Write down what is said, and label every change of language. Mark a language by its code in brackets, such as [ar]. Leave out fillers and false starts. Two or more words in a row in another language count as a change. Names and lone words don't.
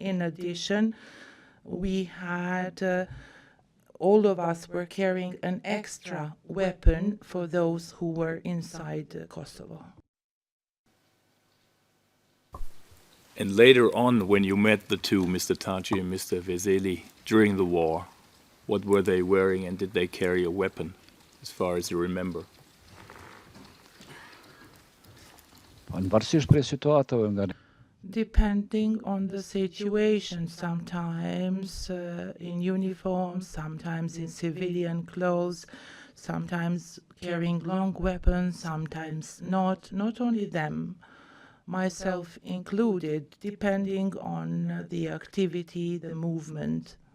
[en] In addition, we had, all of us were carrying an extra weapon for those who were inside Kosovo. And later on, when you met the two, Mr. Thaçi and Mr. Veseli, during the war, what were they wearing and did they carry a weapon, as far as you remember? [sq] Në varësisht prej situatave nga [en] Depending on the situation, sometimes in uniform, sometimes in civilian clothes, sometimes carrying long weapons, sometimes not. Not only them, myself included, depending on the activity, the movement.